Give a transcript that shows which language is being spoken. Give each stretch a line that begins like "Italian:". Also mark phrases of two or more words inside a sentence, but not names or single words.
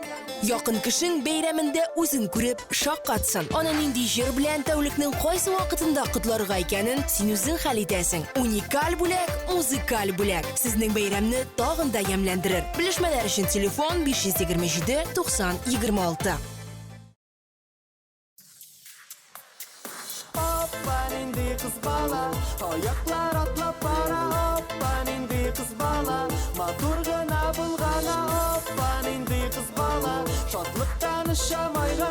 Tatar: Якын кешең бәйрәмендә үзен күреп шаккатсын. Аны нинди җыр белән тәүлекнең кайсы вакытында котларга икәнен син үзең хәл итәсең. Уникаль бүләк, музыкаль бүләк. Сезнең бәйрәмне тагын да ямьләндерер. Белешмәләр өчен телефон 527 90 26. Hoppa indi kız bala, ayaklar atlap para. Hoppa indi kız bala, matur gına bulgana. Hoppa indi kız bala, şatlıktan ışamayga.